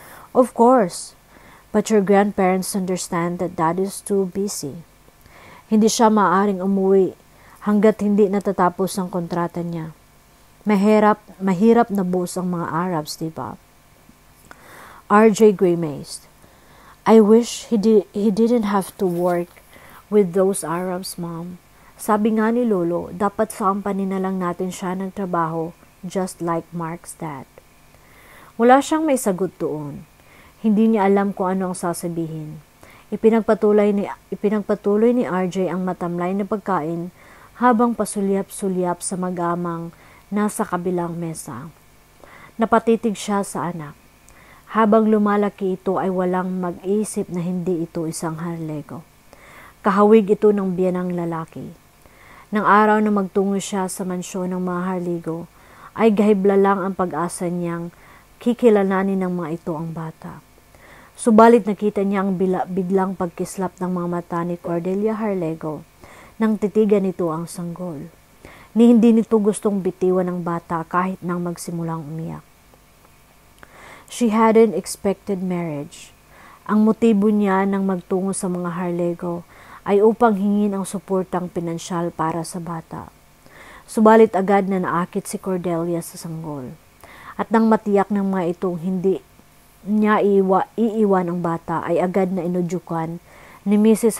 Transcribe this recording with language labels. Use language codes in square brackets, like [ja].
[en] Of course, but your grandparents understand that Dad is too busy. [tl] Hindi siya maaaring umuwi hanggat hindi natatapos ang kontrata niya. Mahirap na boss ang mga Arabs, diba? [en] RJ grimaced. I wish he didn't have to work with those Arabs, Mom. [tl] Sabi nga ni Lolo, dapat sa company na lang natin siya nagtrabaho, [en] just like Mark's dad. [tl] Wala siyang may sagot doon. Hindi niya alam kung ano ang sasabihin. Ipinagpatuloy ni RJ ang matamlay na pagkain habang pasulyap-sulyap sa magamang nasa kabilang mesa. Napatitig siya sa anak. Habang lumalaki ito ay walang mag-isip na hindi ito isang Harlego. Kahawig ito ng biyanang lalaki. Nang araw na magtungo siya sa mansyon ng mga Harlego, ay gahibla lang ang pag-asa niyang kikilalanin ng mga ito ang bata. Subalit nakita niya ang biglang pagkislap ng mga mata ni Cordelia Harlego nang titigan nito ang sanggol. Ni hindi nito gustong bitiwan ng bata kahit nang magsimulang umiyak. [en] She hadn't expected marriage. [tl] Ang motibo niya nang magtungo sa mga Harlego ay upang hingin ang suportang pinansyal para sa bata. Subalit agad na naakit si Cordelia sa sanggol. At nang matiyak ng mga itong hindi niya iiwan ang bata ay agad na inudyukan ni Mrs.